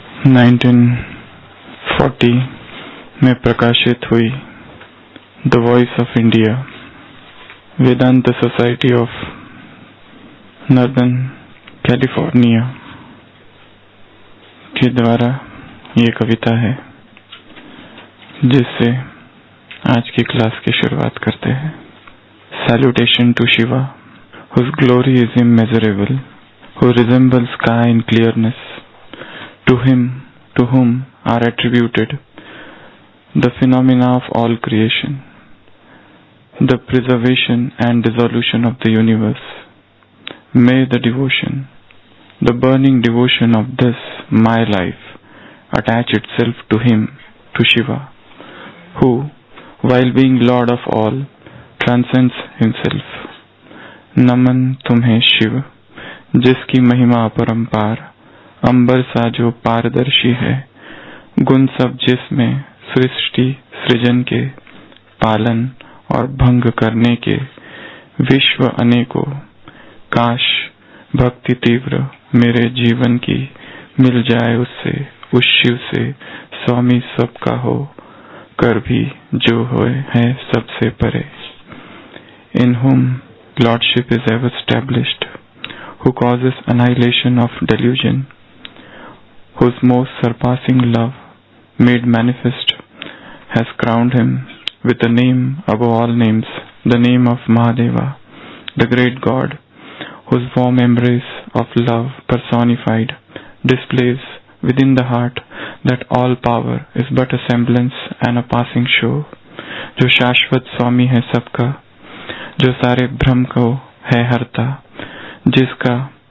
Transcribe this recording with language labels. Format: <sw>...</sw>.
<hi>1940 में प्रकाशित हुई the voice of India, Vedanta society of northern California के द्वारा ये कविता है, जिससे आज की क्लास की शुरुआत करते हैं।</hi> <en>Salutation to Shiva, whose glory is immeasurable, who resembles sky in clearness, to him, to whom are attributed the phenomena of all creation, the preservation and dissolution of the universe. May the devotion, the burning devotion of this my life, attach itself to him, to Shiva, who, while being Lord of all, transcends himself.</en> <hi>नमन तुम्हें शिव, जिसकी महिमा अपरंपार, अंबर सा जो पारदर्शी है, गुण सब जिसमें सृष्टि सृजन के, पालन और भंग करने के, विश्व अनेकों। काश भक्ति तीव्र मेरे जीवन की मिल जाए उससे, उस शिव से, स्वामी सबका हो कर भी जो होए है सबसे परे।</hi> <en>In whom Lordship is ever established, who causes annihilation of delusion, whose most surpassing love, made manifest, has crowned him with a name above all names, the name of Mahadeva, the great God, whose warm embrace of love personified displays within the heart that all power is but a semblance and a passing show,</en> <hi>जो शाश्वत स्वामी है सबका, जो सारे भ्रम को है हरता, जिसका</hi>